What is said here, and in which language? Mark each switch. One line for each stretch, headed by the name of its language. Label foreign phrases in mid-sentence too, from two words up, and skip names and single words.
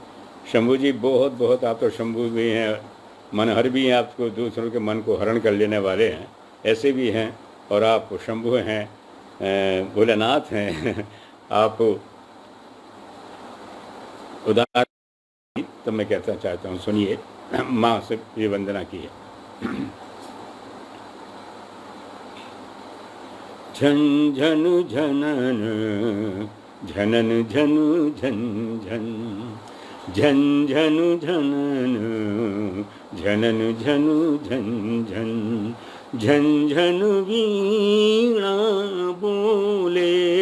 Hindi: शंभू जी, बहुत बहुत आप तो शंभू भी हैं, मनहर भी हैं, आपको दूसरों के मन को हरण कर लेने वाले हैं, ऐसे भी हैं। और आप शंभू हैं, भोलेनाथ हैं, आप उदार। तो मैं कहना चाहता हूँ, सुनिए, माँ से ये वंदना की है। झन झन झनन झनन झनु झन झन, झन झनु झनन झनन झनु झन झन, झन झन वीणा बोले,